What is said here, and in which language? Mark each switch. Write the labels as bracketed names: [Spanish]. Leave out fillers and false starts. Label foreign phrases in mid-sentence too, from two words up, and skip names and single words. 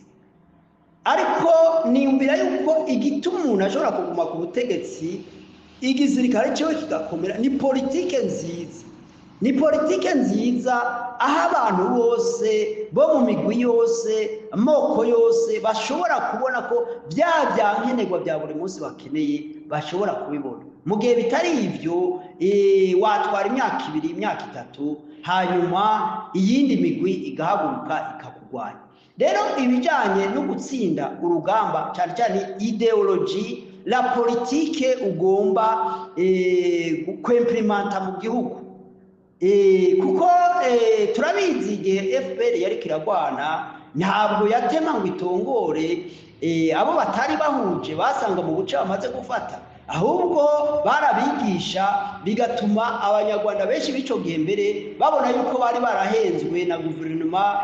[Rundi] Ariko niyumvira yuko igituma umuntu ashobora kuguma ku butegetsi igisirikare cyo kigakomera ni politike nziza, ni politike nziza aho abantu bose bo mu migwi yose, amoko yose bashobora kubona ko bya byankenerwa bya buri munsi bakeneye bashobora kubibona. Mu gihe bitari ibyo watwara imyaka 2 imyaka 3 hanyuma iyindi migwi igahaguruka ikakugwanya. Rero ibijyanye no gutsinda urugamba cyane cyane ideology la politike ugomba kwemplementa mu gihugu, kuko turabizi igihe FPR yari kiragwana ntabwo yatema ngo itongore abo batari bahuje basanga mu buce bamaze gufata, ahubwo barabigisha bigatuma abanyarwanda benshi b'ico gihe mbere babona yuko bari barahenzwe na guverinoma